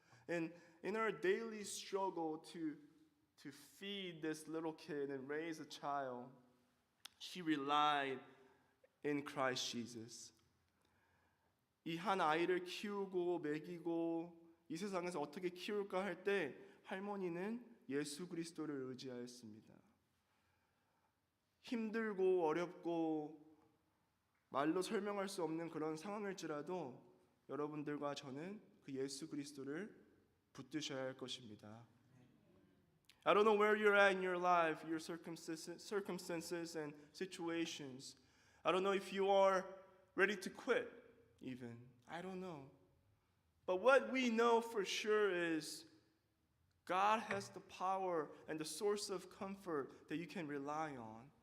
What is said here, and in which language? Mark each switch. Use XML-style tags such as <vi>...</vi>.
<en>And in our daily struggle to feed this little kid and raise a child, she relied in Christ Jesus.</en> <ko>이 한 아이를 키우고 먹이고 이 세상에서 어떻게 키울까 할 때 할머니는 예수 그리스도를 의지하였습니다. 힘들고 어렵고 말로 설명할 수 없는 그런 상황일지라도 여러분들과 저는 그 예수 그리스도를 붙드셔야 할 것입니다.</ko> <en>I don't know where you're at in your life, your circumstances and situations. I don't know if you are ready to quit even. I don't know. But what we know for sure is God has the power and the source of comfort that you can rely on.</en>